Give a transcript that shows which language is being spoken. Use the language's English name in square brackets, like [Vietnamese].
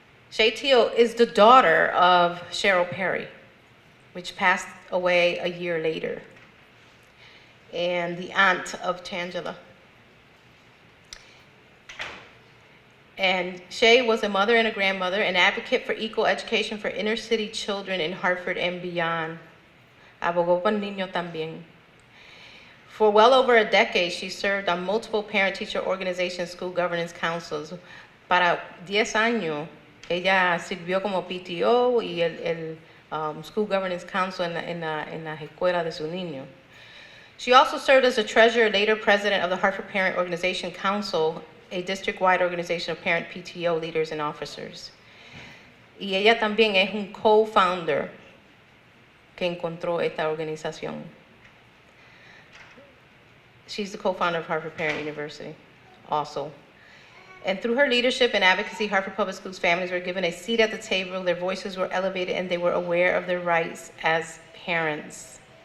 [English] Shay Teal is the daughter of Cheryl Perry, which passed away a year later, and the aunt of Tangela. And Shay was a mother and a grandmother, an advocate for equal education for inner city children in Hartford and beyond. [Spanish] Abogó por niños también. [English] For well over a decade, she served on multiple parent-teacher organizations, school governance councils. [Spanish] Para 10 años, ella sirvió como PTO y el School Governance Council en las escuelas de su niño. [English] She also served as a treasurer, later president of the Hartford Parent Organization Council, a district-wide organization of parent PTO leaders and officers. [Spanish] Y ella también es un co-founder que encontró esta organización. [English] She's the co-founder of Hartford Parent University also. And through her leadership and advocacy, Hartford Public Schools families were given a seat at the table, their voices were elevated, and they were aware of their rights as parents.